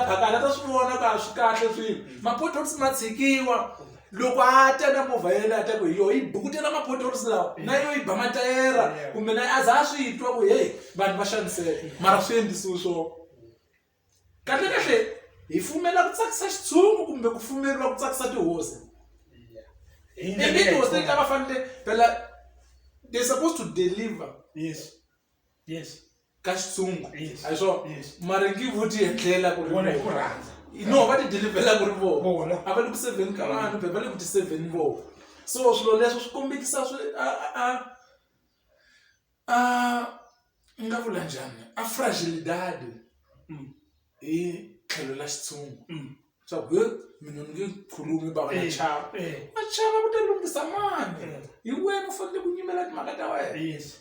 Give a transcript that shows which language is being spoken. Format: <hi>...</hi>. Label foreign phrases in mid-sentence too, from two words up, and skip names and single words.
<ts>phakala ta swi vona ka swi kahle swilo ma-potholes ma tshikiwa loko a ta na movha yena a ta ku hi yo yi bukutela ma-potholes lawa na yo yi ba matayera kumbe na a za a swi twa ku heyi vanhu va xaniseka mara swi endlisiwi swo kahle hi fumela ku tsakisa xitshungu kumbe ku fumeriwa ku tsakisa tihosi ivi tihosi leti va fanele phela</ts> <en>they're supposed to deliver</en> <ts>ka xitshungu a hi swona mara ngi vuti hetlela ku ri no va ti delivela ku ri vona a va le ku seveni ka vanhu va le ku ti seveni vona so swilo leswo swi kombekisa swi nga vula njhani a fragilidade hi tlhelo la xitshungu swa ku mina ni nge khulumi va na chava va ku ta lunghisa mani hi wena u fanele ku nyimela timhaka ta wena</ts>